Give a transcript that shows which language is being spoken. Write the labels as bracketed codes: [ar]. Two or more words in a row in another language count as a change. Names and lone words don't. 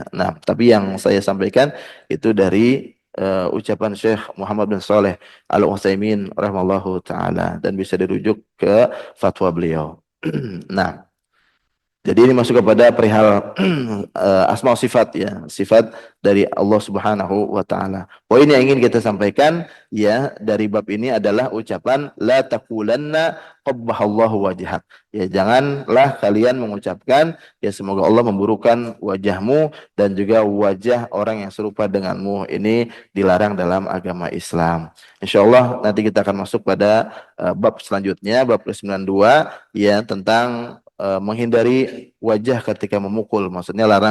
[id] Nah, tapi yang saya sampaikan itu dari ucapan Syekh Muhammad bin Saleh Al-Utsaimin [ar] رحمه الله تعالى, [id] dan bisa dirujuk ke fatwa beliau. Nah, jadi ini masuk kepada perihal asma sifat, ya, sifat dari Allah [ar] سبحانه وتعالى. [id] Poin yang ingin kita sampaikan ya dari bab ini adalah ucapan [ar] لا تقولن قبح الله وجهك. [id] Ya, janganlah kalian mengucapkan ya semoga Allah memburukkan wajahmu dan juga wajah orang yang serupa denganmu. Ini dilarang dalam agama Islam. Insyaallah nanti kita akan masuk pada bab selanjutnya, bab ke-92, ya, tentang menghindari wajah ketika memukul.